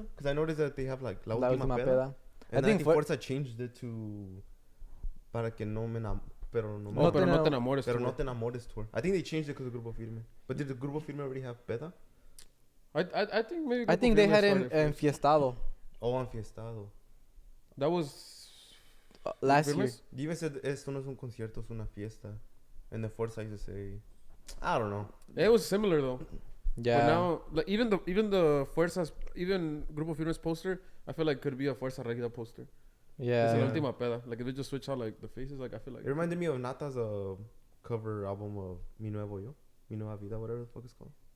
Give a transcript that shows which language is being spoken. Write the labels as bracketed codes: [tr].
[en] Because I noticed that they have like La Última Peda. And I think Forza changed it to Para que no me pero no te enamores tour. I think they changed it because of Grupo Firme. But did the Grupo Firme already have Peda? I think maybe. I think they had Enfiestado. Oh, Enfiestado. That was last year. You even said [es] esto no es un concierto, es una fiesta. [en] And the Forza used to say, I don't know. It was similar though. Yeah. But now, like even the Fuerzas, even Grupo Firme's poster, I feel like could be a Fuerza Regida poster. Yeah. It's la última peda. Like if they just switch out like the faces, like I feel like it reminded me of Nata's cover album of Mi Nuevo Yo, Mi Nueva Vida, whatever the fuck it's called.